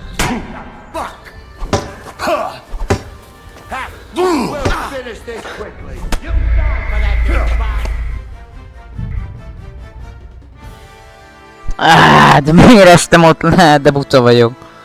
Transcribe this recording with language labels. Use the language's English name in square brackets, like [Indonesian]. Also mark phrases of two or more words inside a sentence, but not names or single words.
[English] Fuck! We'll finish this quickly. You die for that, you spy! [Hungarian] De miért estem ott le? De buta vagyok.